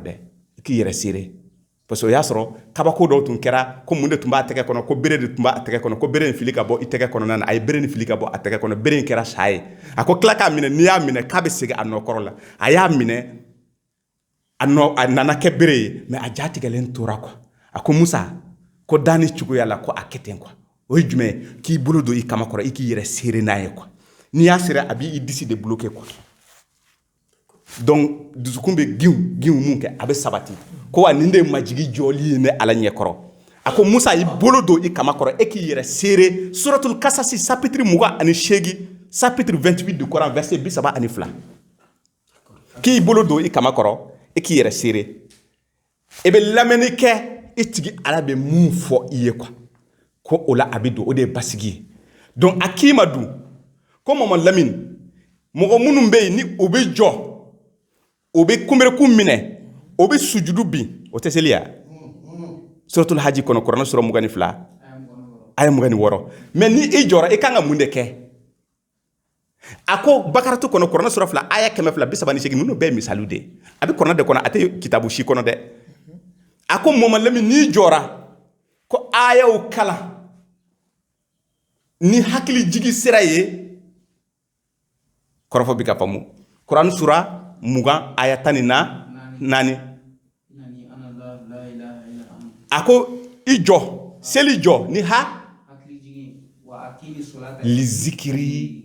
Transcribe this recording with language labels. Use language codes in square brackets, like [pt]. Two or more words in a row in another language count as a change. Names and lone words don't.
[bm] dɛ i k'i yɛrɛ seere parce que o y'a sɔrɔ kabako dɔw tun kɛra ko mun de tun b'a tɛgɛ kɔnɔ ko bere de tun b'a tɛgɛ kɔnɔ ko bere in fili ka bɔ i tɛgɛ kɔnɔna na a ye bere in fili ka bɔ a tɛgɛ kɔnɔ bere in kɛra sa ye a ko tila k'a minɛ n'i y'a minɛ k'a bɛ segin a nɔkɔrɔ la a y'a minɛ a nana kɛ bere ye mais a jatigɛlen tora quoi a ko Musa ko danni cogoya la ko a kɛ ten quoi o ye jumɛn ye k'i bolo don i kamakɔrɔ i k'i yɛrɛ seere n'a ye quoi n'i y'a sera a b'i disi de bloquer quoi donc dusukun bɛ giw mun kɛ a bɛ sabati ko wa nin de ye majigi jɔli ye ne Ala ɲɛkɔrɔ a ko Musa i bolo don i kamakɔrɔ e k'i yɛrɛ seere suratul Kasasi chapitre 28 [fr] chapitre 28 du Coran verset 32 [bm] k'i bolo don i kamakɔrɔ e k'i yɛrɛ seere e bɛ lamɛnni kɛ e tigi Ala bɛ mun fɔ i ye quoi ko o la a bɛ don o de ye basigi ye donc a k'i ma dun ko Mamadu Lamini mɔgɔ minnu bɛ yen ni o bɛ jɔ o bɛ kunbereku minɛ o bɛ sujudu bin o tɛ seli ya suratul Haji kɔnɔ Kurana sura 22 aya 26 mais ni i jɔra i kan ka mun de kɛ a ko Bakaratu kɔnɔ Kurana sura 2 aya 238 ninnu bɛɛ ye misaliw de ye a bɛ Kurana de kɔnɔ a tɛ kitabu si kɔnɔ dɛ a ko Mamadu Lamini n'i jɔra ko ayaw kalan ni hakili jigi sira ye kɔrɔfɔ bi ka faamu Quran sura 20 aya 14 ako i jɔ seli jɔ ni ha li zikiri